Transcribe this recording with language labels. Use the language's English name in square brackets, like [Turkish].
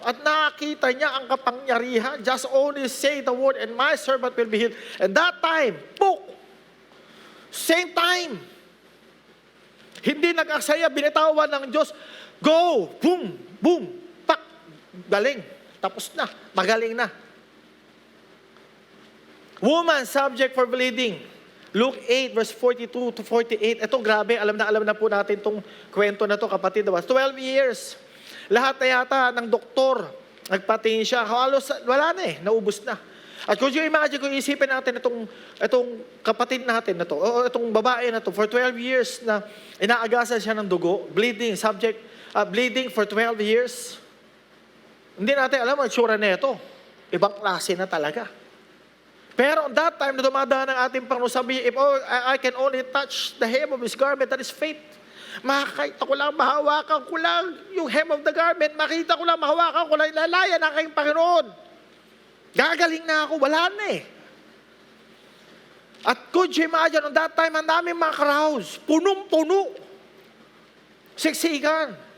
[Filipino] At nakita niya ang kapangyarihan. [English] Just only say the word and my servant will be healed. And that time, book, same time, [Filipino] hindi nag-aksaya, binitawan ng Diyos, go, boom, boom, pak, galing, tapos na, magaling na. [English] Woman subject for bleeding. Luke 8 verse 42 to 48. [Filipino] Ito grabe, alam na po natin itong kwento na to, kapatid. [English] 12 years. [Filipino] Lahat na yata ng doktor, nagpatingin siya. Halos, wala na naubos na. At [English] could you imagine [Filipino] kung isipin natin itong kapatid natin na to, o itong babae na to, [English] for 12 years [Filipino] na inaagasan siya ng dugo, [English] bleeding, bleeding for 12 years. [Filipino] Hindi natin alam ang itsura na ito. Ibang klase na talaga. [English] Pero on that time [Filipino] na dumadaan ang ating Panginoon, sabi, [English] if I can only touch the hem of His garment, that is faith. [Filipino] Makakita ko lang, mahawakan ko lang yung [English] hem of the garment, [Filipino] makita ko lang, mahawakan ko lang, ilalaya na kayong Panginoon. Gagaling na ako, wala na At [English] could you imagine, on that time, [Filipino] ang daming mga crowds, punong-puno, siksikan.